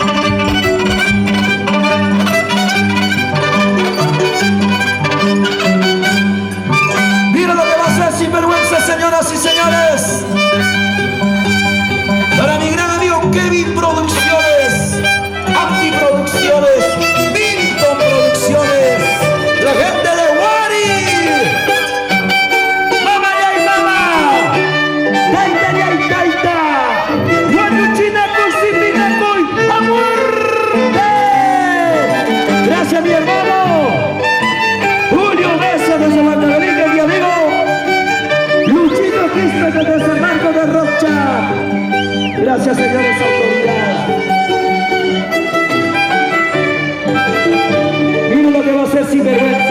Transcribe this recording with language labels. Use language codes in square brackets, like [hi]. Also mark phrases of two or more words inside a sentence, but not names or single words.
[es] Mira lo que va a hacer sinvergüenza, señoras y señores. Para mi gran amigo Kevin Producciones, Antiproducciones, Milton Producciones, la gente de Wari. ¡Mamá y ay, mamá! ¡Taita y ay, taita! [qu] ¡Guaruchinaco, sipinacoy, [es] amor! Gracias, mi hermano Julio Besa de Salacabelica, mi amigo Luchito Quispe de San Marcos de Rocha. Gracias, señores autoridades. Miren lo que va a hacer sinvergüenza.